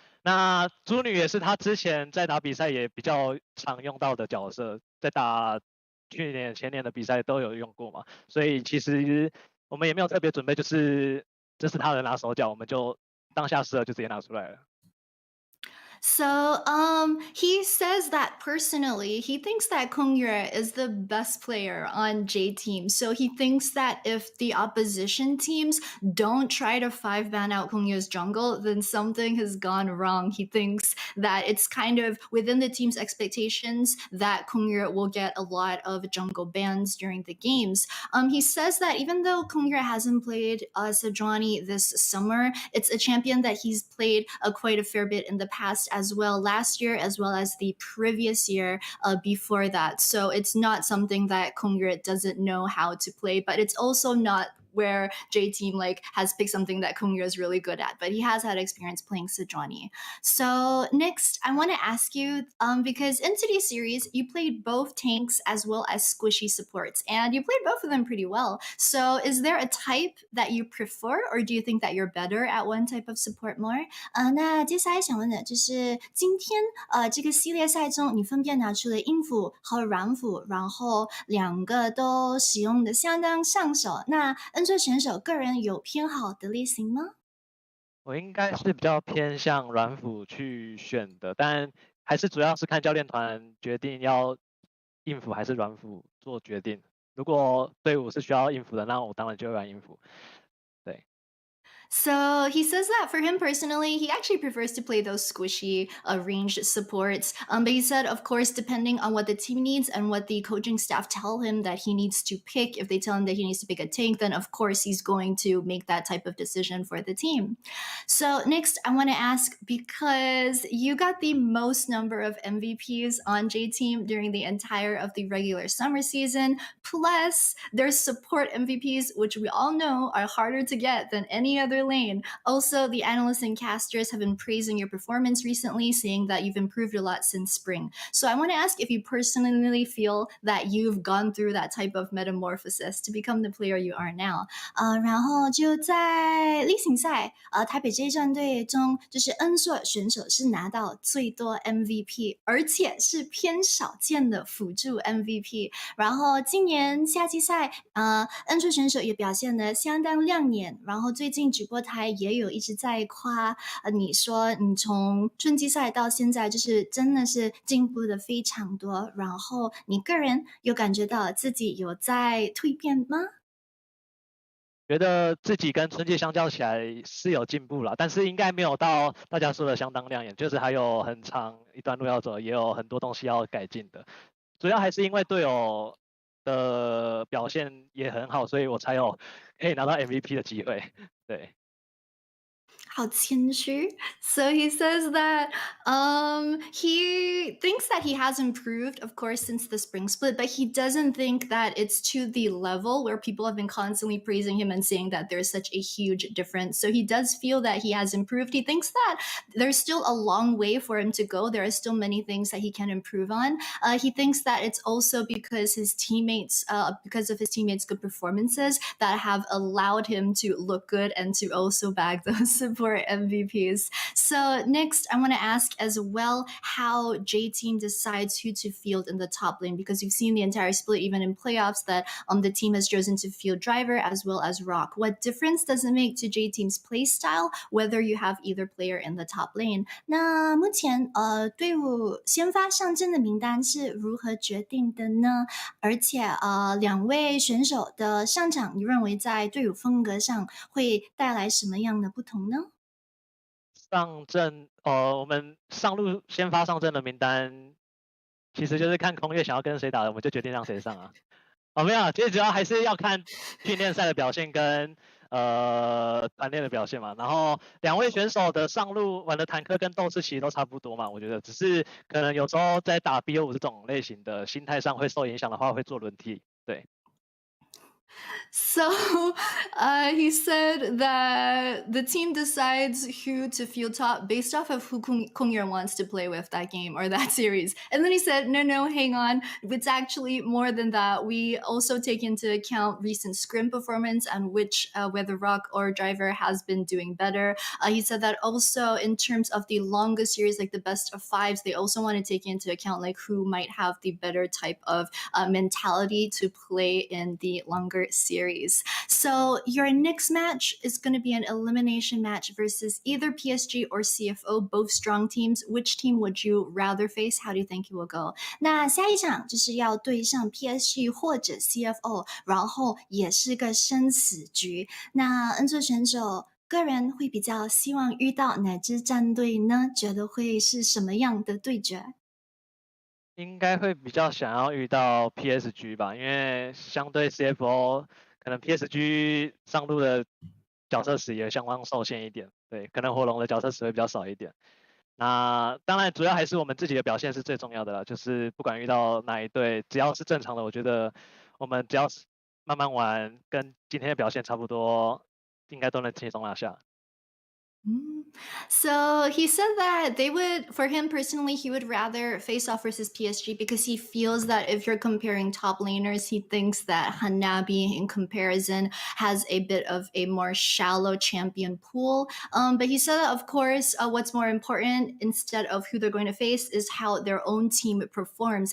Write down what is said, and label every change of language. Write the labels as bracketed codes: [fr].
[zh] 那猪女也是他之前在打比赛也比较常用到的角色，在打去年前年的比赛都有用过嘛，所以其实我们也没有特别准备，就是这是他的拿手脚，我们就当下适合就直接拿出来了。 [en] So he says that personally, he thinks that Kongyue is the best player on J Team. So he thinks that if the opposition teams don't try to 5-ban out Kongyue's jungle, then something has gone wrong. He thinks that it's kind of within the team's expectations that Kongyue will get a lot of jungle bans during the games. He says that even though Kongyue hasn't played Sejuani this summer, it's a champion that he's played quite a fair bit in the past as well, last year as well as the previous year before that. So it's not something that Kongyue doesn't know how to play, but it's also not where J Team has picked something that Kongyue is really good at, but he has had experience playing Sejuani. So next, I want to ask you, because in today's series, you played both tanks as well as squishy supports, and you played both of them pretty well. So is there a type that you prefer, or do you think that you're better at one type of support more? [zh] 那接下来想问的就是今天这个系列赛中，你分别拿出了硬辅和软辅，然后2个都使用的相当上手。那恩卓选手个人有偏好的类型吗？我应该是比较偏向软辅去选的，但还是主要是看教练团决定要硬辅还是软辅做决定。如果队伍是需要应付的，那我当然就会来应付。对。 [en] So he says that for him personally, he actually prefers to play those squishy ranged supports. But he said, of course, depending on what the team needs and what the coaching staff tell him that he needs to pick, if they tell him that he needs to pick a tank, then of course he's going to make that type of decision for the team. So next, I want to ask, because you got the most number of MVPs on J Team during the entire of the regular summer season, plus there's support MVPs, which we all know are harder to get than any other lane. Also, the analysts and casters have been praising your performance recently, saying that you've improved a lot since spring. So I want to ask if you personally feel that you've gone through that type of metamorphosis to become the player you are now. [zh] 然后就在例行赛，台北这一战队中，就是恩硕选手是拿到最多 MVP，而且是偏少见的辅助 MVP。然后今年夏季赛，恩硕选手也表现得相当亮眼。然后最近直播台也有一直在夸，你说你从春季赛到现在，就是真的是进步的非常多。然后你个人有感觉到自己有在蜕变吗？觉得自己跟春季相较起来是有进步了，但是应该没有到大家说的相当亮眼，就是还有很长一段路要走，也有很多东西要改进的。主要还是因为队友的表现也很好，所以我才有可以拿到 MVP 的机会。对。好谦虚. [en] So he says that he thinks that he has improved, of course, since the spring split, but he doesn't think that it's to the level where people have been constantly praising him and saying that there's such a huge difference. So he does feel that he has improved. He thinks that there's still a long way for him to go. There are still many things that he can improve on. He thinks that it's also because his teammates, because of his teammates' good performances, that have allowed him to look good and to also bag those support MVPs. So next, I want to ask as well how J Team decides who to field in the top lane, because you've seen the entire split, even in playoffs, that the team has chosen to field Driver as well as Rock. What difference does it make to J Team's play style whether you have either player in the top lane? [zh] 那目前队伍先发上阵的名单是如何决定的呢？而且两位选手的上场，你认为在队伍风格上会带来什么样的不同呢？上阵，我们上路先发上阵的名单，其实就是看空月想要跟谁打的，我们就决定让谁上啊。没有，其实主要还是要看训练赛的表现跟团练的表现嘛。然后两位选手的上路玩的坦克跟斗士其实都差不多嘛，我觉得只是可能有时候在打 BO5这种类型的心态上会受影响的话，会做轮替，对。 [en] So he said that the team decides who to field top based off of who Kungyeon wants to play with that game or that series. And then he said, no, hang on. It's actually more than that. We also take into account recent scrim performance and which whether Rock or Driver has been doing better. He said that also in terms of the longest series, like the best of fives, they also want to take into account like who might have the better type of mentality to play in the longer series. So your next match is going to be an elimination match versus either PSG or CFO, both strong teams. Which team would you rather face? How do you think it will go? [zh] 那下一场就是要对上 PSG 或者 CFO， 然后也是个生死局。那恩佐选手个人会比较希望遇到哪支战队呢？觉得会是什么样的对决？应该会比较想要遇到 PSG 吧，因为相对 CFO， 可能 PSG 上路的角色池也相当受限一点，对，可能火龙的角色池会比较少一点。那当然主要还是我们自己的表现是最重要的啦，就是不管遇到哪一队，只要是正常的，我觉得我们只要是慢慢玩，跟今天的表现差不多，应该都能轻松拿下。 [en] So he said that they would, for him personally, he would rather face off versus PSG because he feels that if you're comparing top laners, he thinks that Hanabi in comparison has a bit of a more shallow champion pool. But he said that, of course, what's more important instead of who they're going to face is how their own team performs.